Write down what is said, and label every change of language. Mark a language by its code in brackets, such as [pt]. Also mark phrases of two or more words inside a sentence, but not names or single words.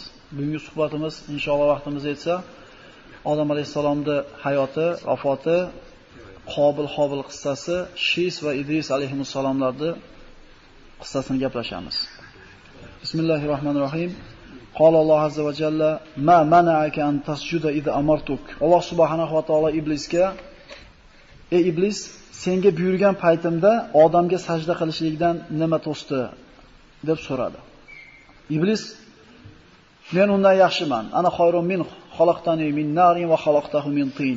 [uz] Bugungi suhbatimiz inshaalloh vaqtimiz yetsa Odam alayhisalomning hayoti, vafoti, Qobil-Hobil qissasi, Shis va Idris alayhimussalomlarning qissasini gaplashamiz. [ar] Bismillahirrohmanirrohim. قال الله عز وجل: "ما منعك أن تسجد إذ أمرتك." [uz] Alloh [ar] سبحانه وتعالى [uz] iblisga: "Ey iblis, senga buyurgan paytimda odamga sajda qilishlikdan nima to'sdi?" deb so'radi. Iblis: "Men undan yaxshiman. [ar] أنا خير من خلقتني من نار وخلقته من طين."